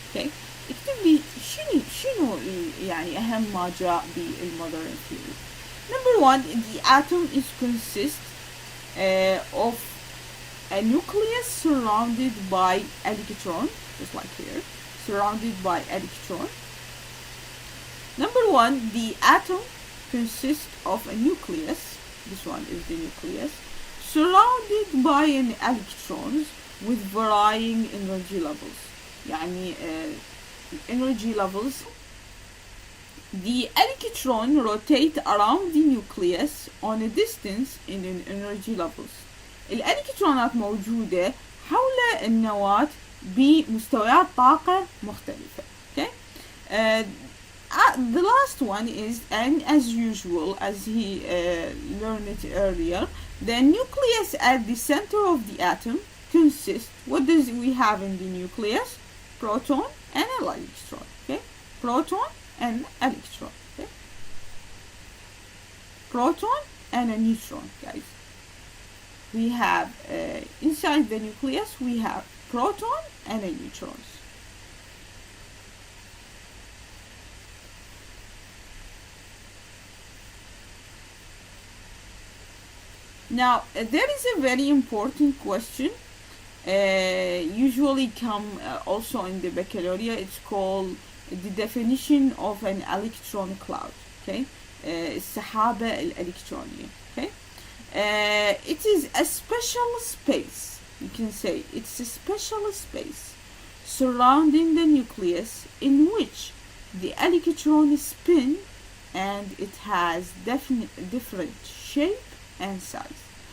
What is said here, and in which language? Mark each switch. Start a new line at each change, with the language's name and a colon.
Arabic: Okay, اكتب لي شنو يعني أهم ما جاء بالmodern theory.
English: Number 1, the atom is consist of a nucleus surrounded by electron, just like here, surrounded by electron. Number 1, the atom consists of a nucleus. This one is the nucleus, surrounded by an electrons with varying energy levels. يعني energy levels. The electron rotate around the nucleus on a distance in an energy levels.
Arabic: الإلكترونات موجودة حول النواة بمستويات طاقة مختلفة. Okay?
English: the last one is, and as usual, as he learned it earlier, the nucleus at the center of the atom consists, what does we have in the nucleus? Proton and an electron, okay? Proton and electron, okay? Proton and a neutron, guys. We have, inside the nucleus, we have proton and a neutrons. Now, there is a very important question, usually come also in the baccalaureate. It's called the definition of an electron cloud, okay?
Arabic: السحابة الإلكترونية, okay?
English: It is a special space, you can say, it's a special space surrounding the nucleus in which the electron spin and it has different shape and size.